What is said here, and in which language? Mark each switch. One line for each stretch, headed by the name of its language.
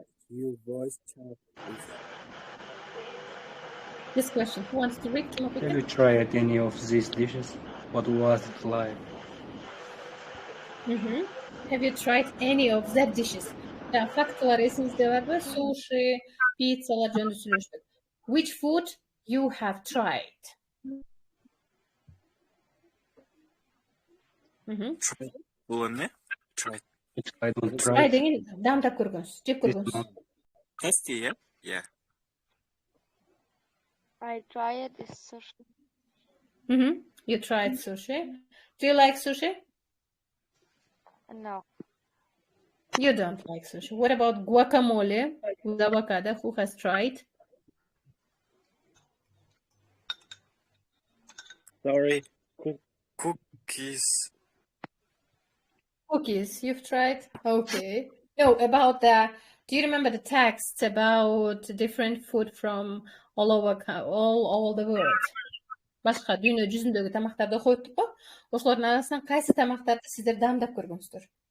English: Your voice chat is... This question, who wants to read? Have you tried any of these dishes? What was it like? Have you tried any of that dishes?
Kyrgyz: Фактылар эсиңизде барбы? Суши, пиццалар жөнүндө сүйлөштүк.
English: Which food you have tried?
Kyrgyz: Бул эмне? Try. Try деген дамдап көргөнсүз, жеп көргөнсүз.
English: Tasty, yeah? Yeah. I tried this sushi. You tried sushi. Do you like sushi? No. You don't like sushi. What about guacamole with avocado? Who has tried? Sorry. Cookies. Cookies, you've tried? Okay. No, about do you remember the texts about different food from all over all the world?
Kyrgyz: Башка дүйнө жүзүндөгү тамактарды окуп өттүк го. Ошолордун арасынан кайсы тамактарды сиздер даамдап көргөнсүздөр?